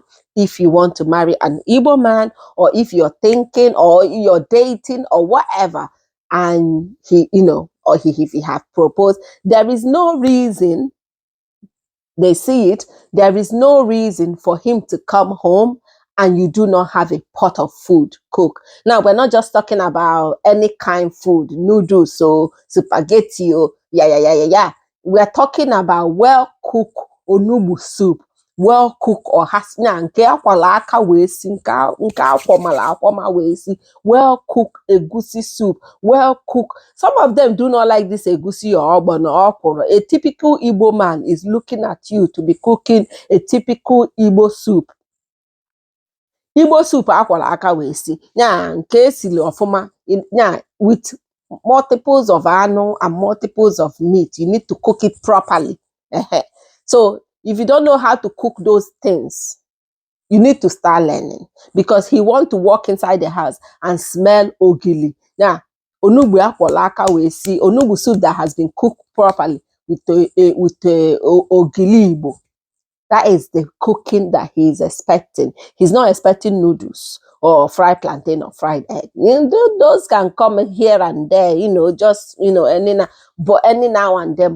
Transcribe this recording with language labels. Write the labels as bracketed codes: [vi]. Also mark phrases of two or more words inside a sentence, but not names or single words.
[en] If you want to marry an Igbo man, or if you're thinking or you're dating or whatever, and he, or if he have proposed, there is no reason, they see it, there is no reason for him to come home and you do not have a pot of food cook. Now, we're not just talking about any kind of food, noodles, so spaghetti, yeah. We're talking about well-cooked onugbu soup, well-cooked or hasna, [ig] nke akwala aka wee si, nke akwomala akwoma wee si, [en] well-cooked egusi soup, well-cooked. Some of them do not like this egusi or ogbono or okra. A typical Igbo man is looking at you to be cooking a typical Igbo soup. [ig] Igbo soup akwara aka wee si, nya nke esili ofuma, nya [en] with multiples of anụ and multiples of meat. You need to cook it properly. So if you don't know how to cook those things, you need to start learning, because he want to walk inside the house and smell ogili. Now, [ig] onugbu akwara aka wee si, [en] onugbu soup that has been cooked properly with ogili Igbo. That is the cooking that he is expecting. He's not expecting noodles or fried plantain or fried egg. Those can come here and there, just, any now and then.